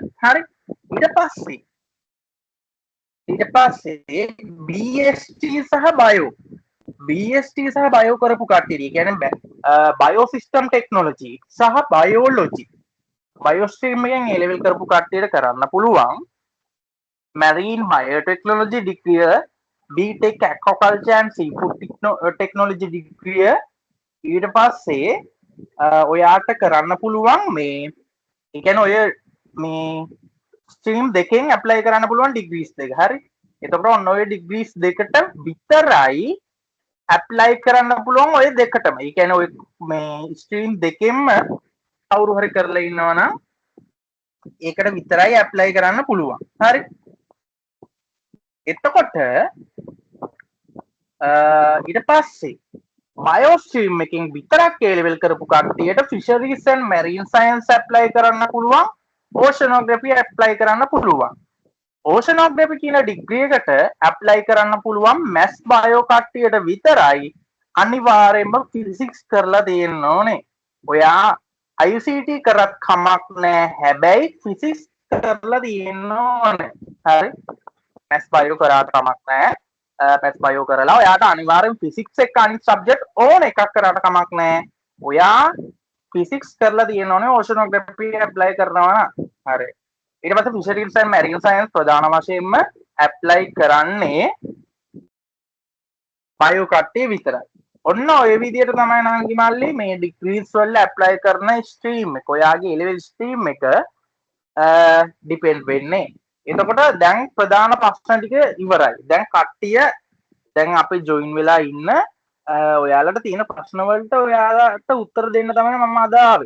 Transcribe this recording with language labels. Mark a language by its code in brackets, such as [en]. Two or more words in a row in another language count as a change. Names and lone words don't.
[si] හරි. ඊට පස්සේ BST සහ බයෝ BST සහ බයෝ කරපු කට්ටිය කියන්නේ බයෝ [en] system technology [si] සහ [en] biology bio stream [si] එකෙන් [en] A level [si] කරපු කට්ටියට කරන්න පුළුවන් [en] marine biotechnology degree BTech aquaculture and seafood technology degree [si] ඊට පස්සේ ඔයාට කරන්න පුළුවන් මේ ඒ කියන්නේ ඔය මේ ස්ට්‍රීම් දෙකෙන් ඇප්ලයි කරන්න පුළුවන් ඩිග්‍රීස් දෙක. හරි. එතකොට ඔන්න ඔය ඩිග්‍රීස් දෙකට විතරයි ඇප්ලයි කරන්න පුළුවන් ඔය දෙකටම. ඒ කියන්නේ ඔය මේ ස්ට්‍රීම් දෙකෙන්ම කවුරු හරි කරලා ඉන්නවා නම් ඒකට විතරයි ඇප්ලයි කරන්න පුළුවන්. හරි. එතකොට ඊට පස්සේ බයෝ ස්ට්‍රීම් එකෙන් විතරක් [en] A level [si] කරපු කට්ටියට [en] fisheries and marine science [si] ඇප්ලයි කරන්න පුළුවන්. oceanography ඇප්ලයි කරන්න පුළුවන්. oceanography කියන ඩිග්‍රී එකට ඇප්ලයි කරන්න පුළුවන් [en] maths bio [si] කට්ටියට විතරයි. අනිවාර්යයෙන්ම ෆිසික්ස් කරලා තියෙන්න ඕනේ. ඔයා ICT කරත් කමක් නැහැ. හැබැයි ෆිසික්ස් කරලා තියෙන්න ඕනේ. හරි. [en] maths bio [si] කරාට කමක් නැහැ. [en] maths bio [si] කරලා ඔයාට අනිවාර්යෙන් ෆිසික්ස් එක්ක අනිත් සබ්ජෙක්ට් ඕන එකක් කරාට කමක් නැහැ. ඔයා ෆිසික්ස් කරලා තියෙන්න ඕනේ oceanography ඇප්ලයි කරනවා නම්. හරි. ඊට පස්සේ [en] fisheries and marine science [si] ප්‍රධාන වශයෙන්ම ඇප්ලයි කරන්නේ බයෝ කට්ටිය විතරයි. ඔන්න ඔය විදිහට තමයි නංගි මල්ලි මේ ඩිග්‍රීස් වල ඇප්ලයි කරන ස්ට්‍රීම් එක ඔයාගේ [en] A level [si] ස්ට්‍රීම් එක ඩිපෙන්ඩ් වෙන්නේ. එතකොට දැන් ප්‍රධාන ප්‍රශ්න ටික ඉවරයි. දැන් කට්ටිය දැන් අපි ජොයින් වෙලා ඉන්න ඔයාලට තියෙන ප්‍රශ්න වලට ඔයාලට උත්තර දෙන්න තමයි මම අද ආවේ.